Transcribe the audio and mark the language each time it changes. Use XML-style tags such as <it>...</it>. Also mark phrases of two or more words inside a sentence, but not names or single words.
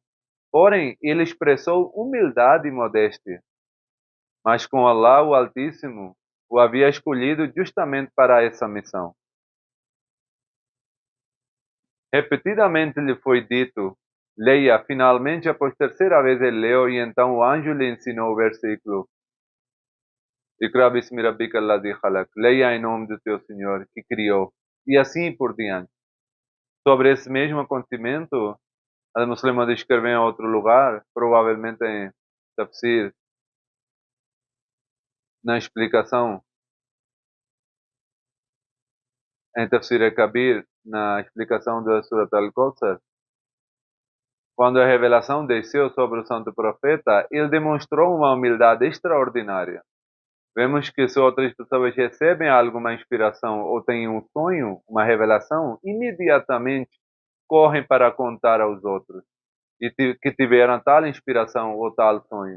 <pt>Porém, ele expressou humildade e modéstia, mas com Allah, o Altíssimo, o havia escolhido justamente para essa missão. Repetidamente lhe foi dito, leia. Finalmente, após terceira vez, ele leu, e então o anjo lhe ensinou o versículo:</pt> <ar>اقرأ باسم ربك الذي خلق.</ar> <pt>Leia em nome do teu Senhor que criou. E assim por diante. Sobre esse mesmo acontecimento, a muçulmana descreveu em outro lugar, provavelmente em Tafsir, na explicação, em Tafsir al-Kabir, na explicação da Surat al-Kawthar, quando a revelação desceu sobre o santo profeta, ele demonstrou uma humildade extraordinária. Vemos que se outras pessoas recebem alguma inspiração ou têm um sonho, uma revelação, imediatamente correm para contar aos outros e que tiveram tal inspiração ou tal sonho.</pt>